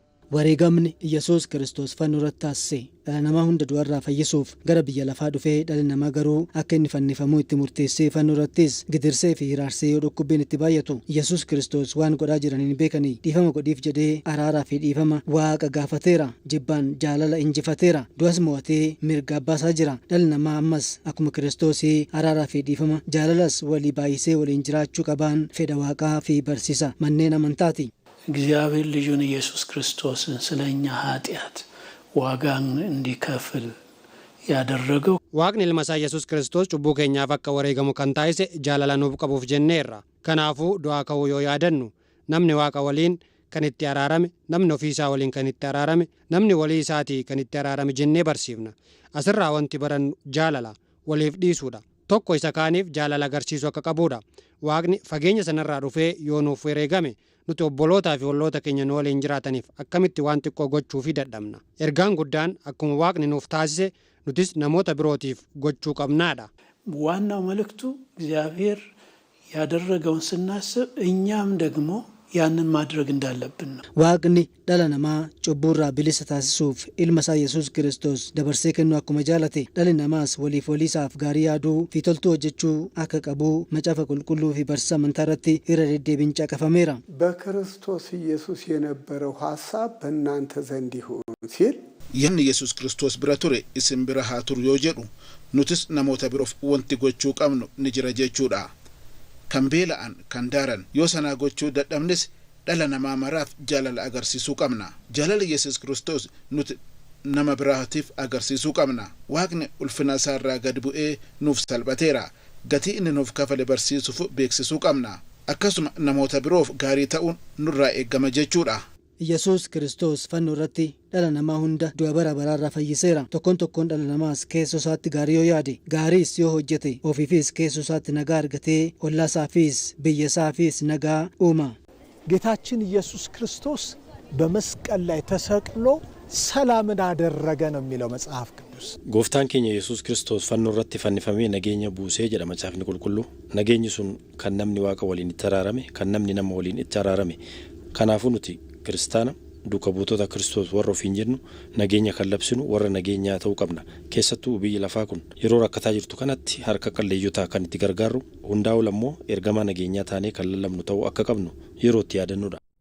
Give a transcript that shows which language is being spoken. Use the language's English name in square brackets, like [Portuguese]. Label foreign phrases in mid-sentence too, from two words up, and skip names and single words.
[Oromo] Wareegamni Yesuus Kiristoos fannoo taasise dhala namaa hunda du'arraa fayyisuuf gara biyya lafaa dhufee dhalli namaa garuu akka inni fannifamuu itti murteessee fannoo irrattis gidirsee fi hiraarsee yoo dhukkubbiin itti baay'atu Yesuus Kiristoos waan godhaa jiraniin beekanii dhiifama godhiif jedhee araaraa fi dhiifama Waaqa gaafateera. Jibbaan jaalala injifateera. Du'as mo'atee mirga abbaasaa jira. Dhalli namaa ammas akkuma Kiristoos araaraa fi dhiifama jaalalas walii baay'isee waliin jiraachuu qaban fedha Waaqaa fi barsiisa manneen amantaati. [Amharic] እግዚአብሔር ልጁን ኢየሱስ ክርስቶስን ስለኛ ኃጢአት ዋጋን እንዲከፍል ያደረገው [Oromo] waaqni ilma isaa Yesuus Kiristoos cubbuu keenyaaf akka wareegamu kan taasise jaalala nuuf qabuuf jenneerra. Kanaafuu du'aa ka'uu yoo yaadannu namni Waaqa waliin kan itti araarame, namni ofii isaa waliin kan itti araarame, namni walii isaatii kan itti araarame jennee barsiifna. Asirraa wanti barannu jaalala waliif dhiisuudha. Tokko isa kaaniif jaalala agarsiisuu akka qabuudha. Waaqni fageenya sanarraa dhufee yoo nuuf wareegame nuti obbolootaa fi olloota keenya nu waliin jiraataniif akkamitti waan xiqqoo gochuu fi dadhabna. Ergaan guddaan akkuma Waaqni nuuf taasise nutis namoota birootiif gochuu qabnaadha. [Amharic] ዋናው መልእክቱ እግዚአብሔር ያደረገውን ስናስብ እኛም ደግሞ ያንን ማድረግ እንዳለብን ነው። [Oromo] Waaqni dhala namaa cubburraa bilisa taasisuuf ilma isaa Yesuus Kiristoos dabarsee kennuu akkuma jaalate dhalli namaas waliif waliisaaf gaarii yaaduu fi toltuu hojjechuu akka qabu macaafa qulqulluu fi barsiisa amantaa irratti irra deddeebiin caqafameera. [Amharic] በክርስቶስ ኢየሱስ የነበረው ሐሳብ በእናንተ ዘንድ ይሁን ሲል [Oromo] Yanni Yesuus Kiristoos bira ture isin bira haa turu yoo jedhu nutis namoota biroof wanti gochuu qabnu ni jira jechuudha. Kan beela'an kan daaran yoo sanaa gochuu dadhabnes dhala namaa maraaf jaalala agarsiisuu qabna. Jaalala Yesuus Kiristoos nuti nama biraatiif agarsiisuu qabna. Waaqni ulfina isaarraa gad bu'ee nuuf salphateera. Gatii inni nuuf kafale barsiisuuf beeksisuu qabna. Akkasuma namoota biroof gaarii ta'uun nurraa eeggama jechuudha. Yesuus Kiristoos fannoo irratti dhala namaa hunda du'a bara baraarraa fayyiseera. Tokkoon dhala namaas keessoo isaatti gaarii yoo yaade, gaariis yoo hojjete, ofiifis keessoo isaatti nagaa argatee, ollaasaafis biyya isaafis nagaa uuma. [Amharic] ጌታችን ኢየሱስ ክርስቶስ በመስቀል ላይ ተሰቅሎ ሰላምን አደረገ ነው የሚለው መጽሐፍ ቅዱስ። [Oromo] Gooftaan keenya ኢየሱስ ክርስቶስ fannoo irratti fannifamee nageenya buusee jedha macaafni qulqulluu. Nageenyi sun kan namni Waaqa waliin itti araarame, kan namni nama waliin itti araarame. Kanaafuu nuti kiristaana duuka buutota Kiristoos warra ofiin jennu nageenya kan labsinu warra nageenyaa ta'uu qabna. Keessattuu biyyi lafaa kun yeroo rakkataa jirtu kanatti harka qalleeyyotaa kan itti gargaarru hundaa'u lammoo ergamaa nageenyaa taanee kan lallabnu ta'uu akka qabnu yeroo itti yaadannudha.